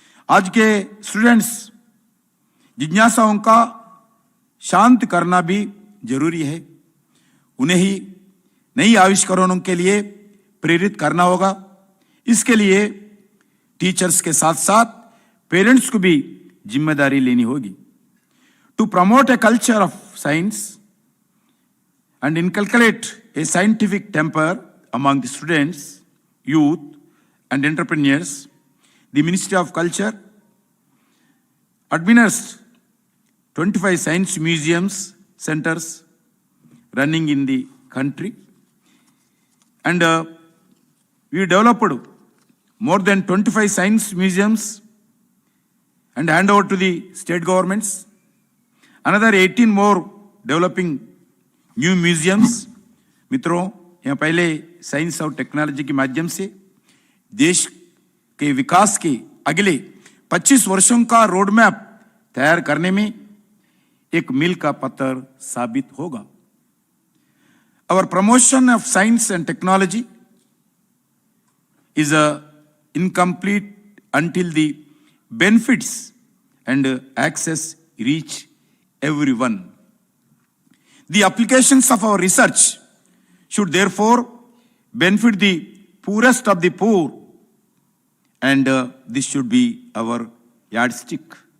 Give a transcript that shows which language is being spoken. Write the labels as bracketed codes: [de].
[hi] आज के स्टूडेंट्स जिज्ञासाओं का शांत करना भी जरूरी है। उन्हें ही नई आविष्कारों के लिए प्रेरित करना होगा। इसके लिए टीचर्स के साथ साथ पेरेंट्स को भी जिम्मेदारी लेनी होगी। [en] To promote a culture of science and inculcate a scientific temper among the students, youth and entrepreneurs, the Ministry of Culture administers 25 science museums centers running in the country, and we developed more than 25 science museums and hand over to the state governments. Another 18 more developing new museums. [hi] मित्रों, यहाँ पहले science और technology के माध्यम से देश के विकास के अगले 25 वर्षों का रोड मैप तैयार करने में एक मील का पत्थर साबित होगा। [en] Our promotion of science and technology is incomplete until the benefits and access reach everyone. The applications of our research should therefore benefit the poorest of the poor, and this should be our yardstick.